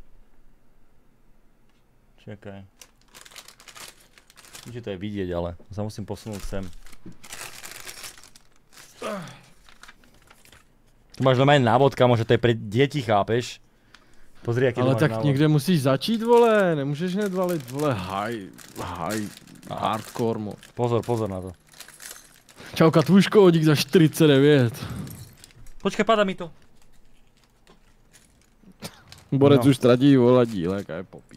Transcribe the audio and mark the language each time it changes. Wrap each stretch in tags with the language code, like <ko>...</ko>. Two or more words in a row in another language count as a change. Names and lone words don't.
<sk>Čakaj. Že to je vidieť, ale sa musím posunúť sem. Tu máš normálne návod, kamo, že to je pre deti, chápeš? Pozri, aký ale tu máš tak návod.</sk> <cs>někde musíš začít, vole, nemůžeš hned valit, vole,</cs> <en>hardcore mod.</en> <cs>Pozor na to. Čau Katvuško, dík za 49. Počkej, pada mi to. Borec No. už ztratí, vole, dílek a je popíš.</cs>